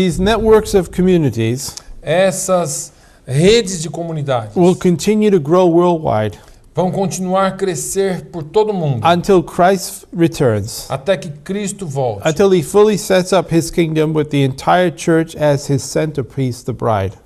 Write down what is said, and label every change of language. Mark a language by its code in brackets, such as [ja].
[en] These networks of communities [pt] Essas redes de comunidades [en] will continue to grow worldwide [pt] vão continuar a crescer por todo o mundo [en] until Christ returns, [pt] até que Cristo volte, [en] until he fully sets up his kingdom with the entire church as his centerpiece, the bride.